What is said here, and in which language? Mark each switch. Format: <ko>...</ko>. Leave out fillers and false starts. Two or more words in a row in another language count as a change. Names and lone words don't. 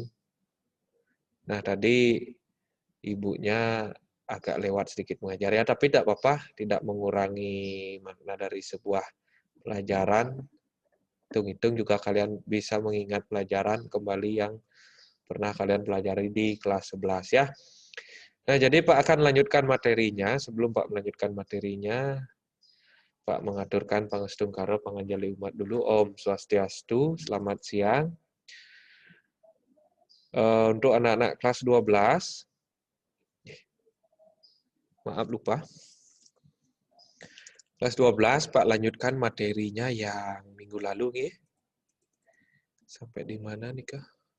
<id>Nah, tadi ibunya agak lewat sedikit mengajar ya, tapi tidak apa-apa, tidak mengurangi makna dari sebuah pelajaran. Hitung-hitung juga kalian bisa mengingat pelajaran kembali yang pernah kalian pelajari di kelas 11 ya. Nah, jadi Pak akan lanjutkan materinya. Sebelum Pak melanjutkan materinya, Pak mengaturkan</id> <ban>pangestung karo panganjali umat</ban> <id>dulu.</id> <ban>Om Swastiastu,</ban> <id>selamat siang. Untuk anak-anak kelas 12, maaf lupa. Kelas 12, Pak lanjutkan materinya yang minggu lalu nih. Sampai di mana nih Kak?</id>